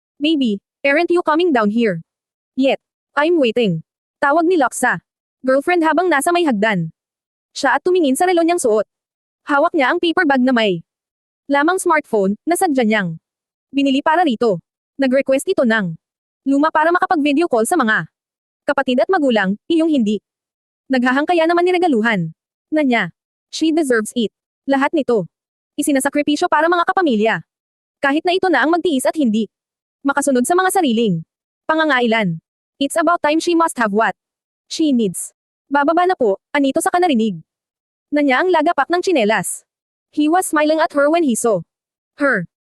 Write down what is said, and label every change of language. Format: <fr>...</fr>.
<en>Baby, aren't you coming down here? Yet. I'm waiting.</en> <tl>Tawag ni Locke sa girlfriend habang nasa may hagdan. Siya at tumingin sa relo niyang suot. Hawak niya ang paper bag na may lamang smartphone na sadya niyang binili para rito. Nag-request ito ng luma para makapag-video call sa mga kapatid at magulang, iyong hindi. Naghahang kaya naman niregaluhan na niya.</tl> <en>She deserves it.</en> <tl>Lahat nito. Isinasakripisyo para mga kapamilya. Kahit na ito na ang magtiis at hindi makasunod sa mga sariling pangangailan.</tl> <en>It's about time she must have what she needs.</en> <tl>Bababa na po, anito sa kanarinig na niya ang lagapak ng tsinelas.</tl> <en>He was smiling at her when he saw her.</en>